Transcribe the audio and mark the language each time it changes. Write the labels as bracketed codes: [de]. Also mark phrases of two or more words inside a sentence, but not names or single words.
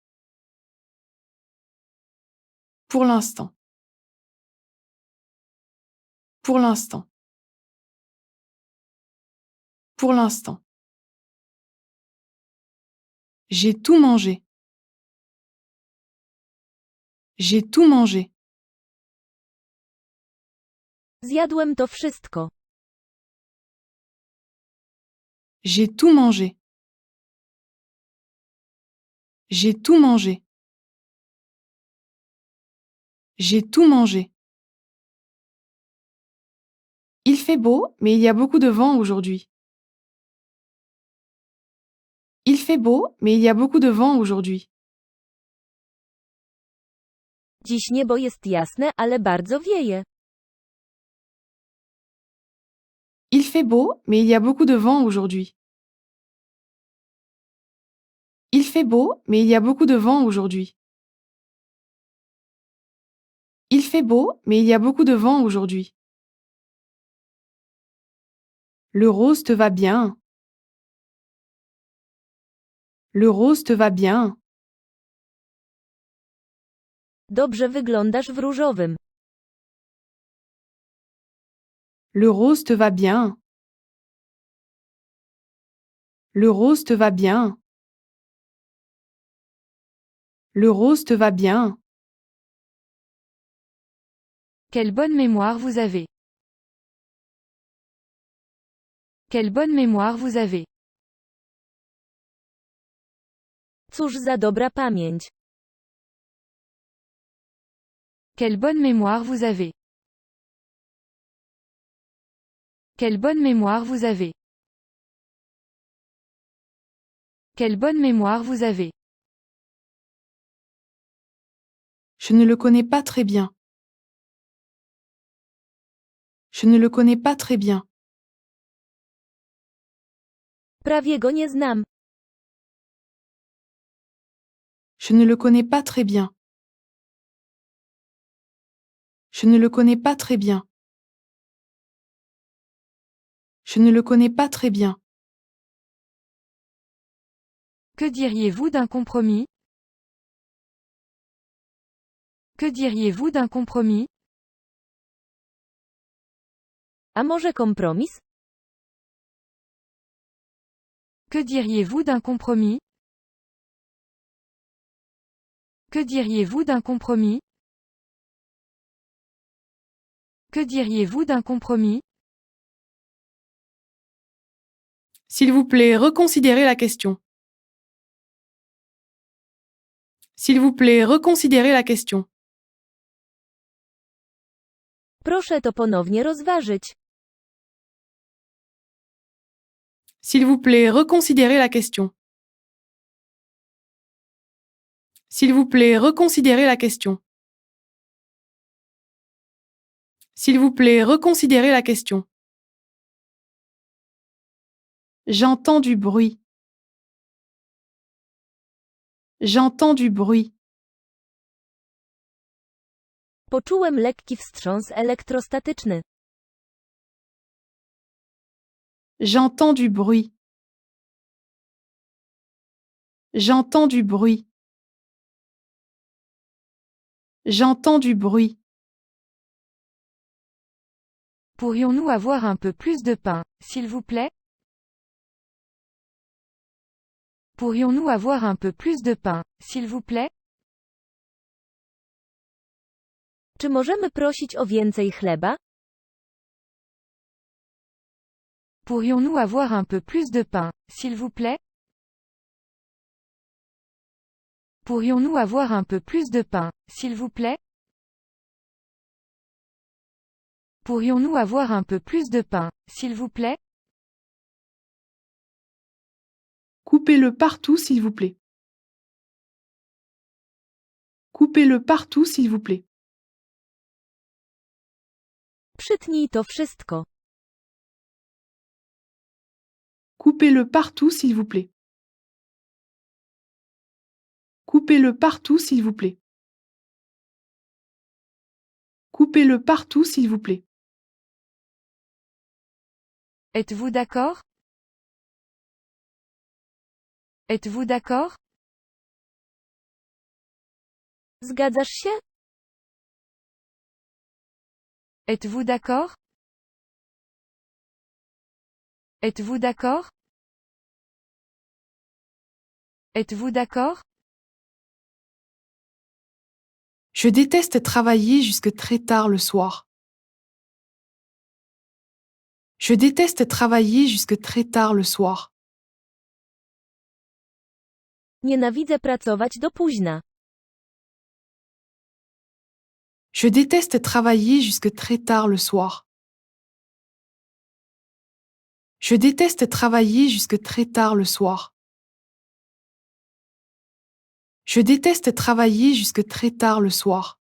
[fr] Pour l'instant. Pour l'instant. Pour l'instant. J'ai tout mangé. J'ai tout mangé. [pl] Zjadłem to wszystko. [fr] J'ai tout mangé. J'ai tout mangé. J'ai tout mangé. Il fait beau, mais il y a beaucoup de vent aujourd'hui. Il fait beau, mais il y a beaucoup de vent aujourd'hui. [pl] Dziś niebo jest jasne, ale bardzo wieje. [fr] Il fait beau, mais il y a beaucoup de vent aujourd'hui. Il fait beau, mais il y a beaucoup de vent aujourd'hui. Il fait beau, mais il y a beaucoup de vent aujourd'hui. Le rose te va bien. Le rose te va bien. [pl] Dobrze wyglądasz w różowym. [fr] Le rose te va bien. Le rose te va bien. Le rose te va bien. Quelle bonne mémoire vous avez. Quelle bonne mémoire vous avez. [pl] Cóż za dobra pamięć. [fr] Quelle bonne mémoire vous avez. Quelle bonne mémoire vous avez. Quelle bonne mémoire vous avez. Je ne le connais pas très bien. Je ne le connais pas très bien. [pl] Prawie go nie znam. [fr] Je ne le connais pas très bien. Je ne le connais pas très bien. Je ne le connais pas très bien. Que diriez-vous d'un compromis? Que diriez-vous d'un compromis? [pl] A może kompromis? [fr] Que diriez-vous d'un compromis? Que diriez-vous d'un compromis? Que diriez-vous d'un compromis? S'il vous plaît, reconsidérez la question. S'il vous plaît, reconsidérez la question. [pl] Proszę to ponownie rozważyć. [fr] S'il vous plaît, reconsidérez la question. S'il vous plaît, reconsidérez la question. S'il vous plaît, reconsidérez la question. J'entends du bruit. J'entends du bruit. [pl] Poczułem lekki wstrząs elektrostatyczny. [fr] J'entends du bruit. J'entends du bruit. J'entends du bruit. Pourrions-nous avoir un peu plus de pain, s'il vous plaît? Pourrions-nous avoir un peu plus de pain, s'il vous plaît? [pl] Czy możemy prosić o więcej chleba? [fr] Pourrions-nous avoir un peu plus de pain, s'il vous plaît? Pourrions-nous avoir un peu plus de pain, s'il vous plaît? Pourrions-nous avoir un peu plus de pain, s'il vous plaît? Coupez-le partout, s'il vous plaît. Coupez-le partout, s'il vous plaît. [pl] Przytnij to wszystko. [fr] Coupez-le partout, s'il vous plaît. Coupez-le partout, s'il vous plaît. Coupez-le partout, s'il vous plaît. Êtes-vous d'accord? Êtes-vous d'accord? [pl] Zgadzasz się? [fr] Êtes-vous d'accord? Êtes-vous d'accord? Êtes-vous d'accord? Je déteste travailler jusque très tard le soir. Je déteste travailler jusque très tard le soir. [pl] Nienawidzę pracować do późna. [fr] Je déteste travailler jusque très tard le soir. Je déteste travailler jusque très tard le soir. Je déteste travailler jusque très tard le soir.